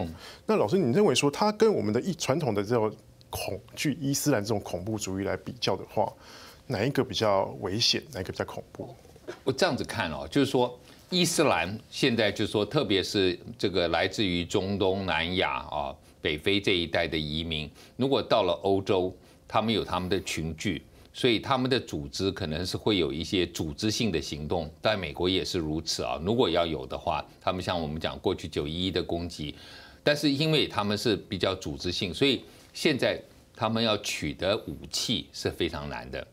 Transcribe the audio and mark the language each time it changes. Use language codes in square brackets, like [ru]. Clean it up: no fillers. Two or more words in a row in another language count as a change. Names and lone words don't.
[zh] 那老師，你認為說，它跟我們的傳統的這種恐懼伊斯蘭這種恐怖主義來比較的話，哪一個比較危險，哪一個比較恐怖？我這樣子看哦，就是說伊斯蘭現在就是說，特別是這個來自於中東南亞啊、北非這一帶的移民，如果到了歐洲，他們有他們的群聚，所以他們的組織可能是會有一些組織性的行動。在美國也是如此啊，如果要有的話，他們像我們講過去911的攻擊，但是因為他們是比較組織性，所以現在他們要取得武器是非常難的。